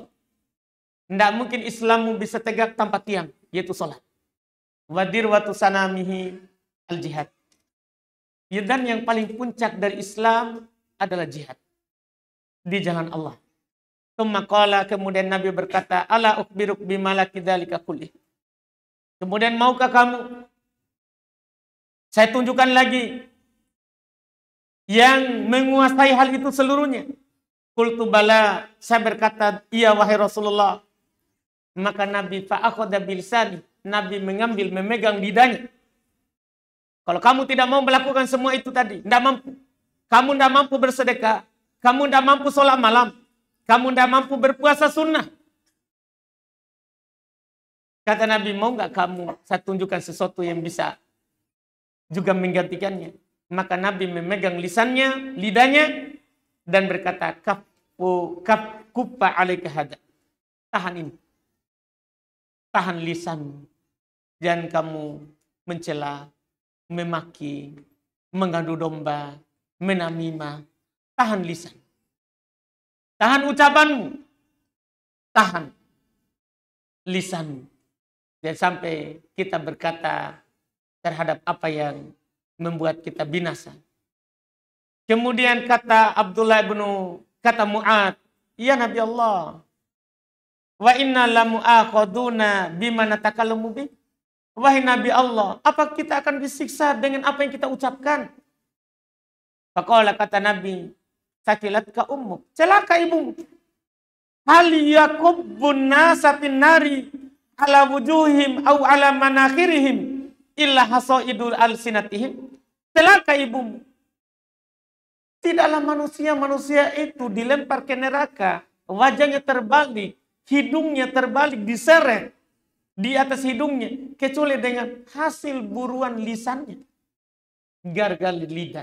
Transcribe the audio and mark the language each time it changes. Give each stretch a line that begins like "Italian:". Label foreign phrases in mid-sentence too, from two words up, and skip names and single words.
Indonesian: Tidak mungkin Islammu bisa tegak tanpa tiang, yaitu sholat.
Arabic: وذروة سنامه الجهاد.
Indonesian: Dan yang paling puncak dari Islam adalah jihad. Di jalan Allah. Kemudian Nabi berkata,
Arabic: ألا أخبرك بملاك ذلك كله.
Indonesian: Kemudian maukah kamu saya tunjukkan lagi yang menguasai hal itu seluruhnya?
Arabic: قلت بلى,
Indonesian: saya berkata, iya wahai Rasulullah. Maka Nabi
Arabic: فأخذ بلسانه,
Indonesian: Nabi memegang lidahnya. Kalau kamu tidak mau melakukan semua itu tadi, tidak mampu. Kamu tidak mampu bersedekah, kamu tidak mampu sholat malam, kamu tidak mampu berpuasa sunnah. Kata Nabi, mau nggak kamu saya tunjukkan sesuatu yang bisa juga menggantikannya? Maka Nabi memegang lisannya, lidahnya, dan berkata,
Arabic: كف عليك هذا.
Indonesian: Tahan ini. Tahan lisan. Jangan kamu mencela, memaki, mengadu domba, menamimah. Tahan lisan. Tahan ucapanmu. Tahan lisanmu. Jangan sampai kita berkata terhadap apa yang membuat kita binasa. Kemudian kata kata Mu'ad,
Arabic: يا نبي الله وإنا لمؤاخذون بما نتكلم به.
Indonesian: Wahai Nabi Allah, apa kita akan disiksa dengan apa yang kita ucapkan? Faqala, kata Nabi,
Arabic: ثكلتك أمك,
Indonesian: celaka ibumu.
Arabic: هل يكب الناس في النار على وجوههم أو على مناخرهم إلا حصائد ألسنتهم.
Indonesian: Celaka ibumu. Tidaklah manusia itu dilempar ke neraka, wajahnya terbalik, hidungnya terbalik, diseret di atas hidungnya, kecuali dengan hasil buruan lisannya, gargal lidah.